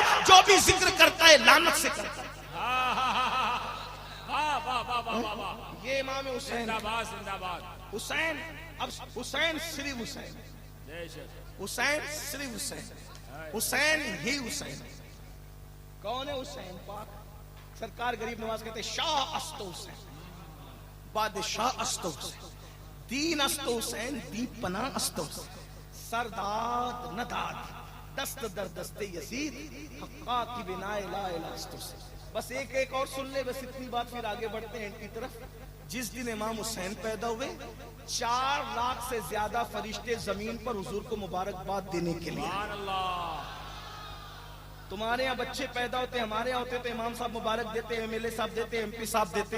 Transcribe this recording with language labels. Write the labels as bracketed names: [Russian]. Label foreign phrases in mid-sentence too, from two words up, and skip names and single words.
[Urdu] جو بھی ذکر کرتا ہے لعنت سے کرتا ہے۔ یہ امام حسین، حسین، اب حسین صرف حسین، حسین صرف حسین، حسین ہی حسین۔ کون ہے حسین پاک؟ سرکار غریب نواز کہتے ہیں [Persian] شاہ است حسین، بادشاہ است حسین، دین است حسین، دی پناہ است حسین، سرداد نداد دست در دست یزید، حقا کی بنائے لا الہ است حسین۔ [Urdu] بس ایک اور سن لے، بس اتنی بات، پھر آگے بڑھتے ہیں ان کی طرف۔ جس دن امام حسین پیدا ہوئے 4 لاکھ سے زیادہ فرشتے زمین پر حضور کو مبارکباد دینے کے لیے۔ تمہارے یہاں بچے پیدا ہوتے، ہمارے یہاں ہوتے تو امام صاحب مبارک دیتے، ایم ایل اے صاحب دیتے، ایم پی صاحب دیتے۔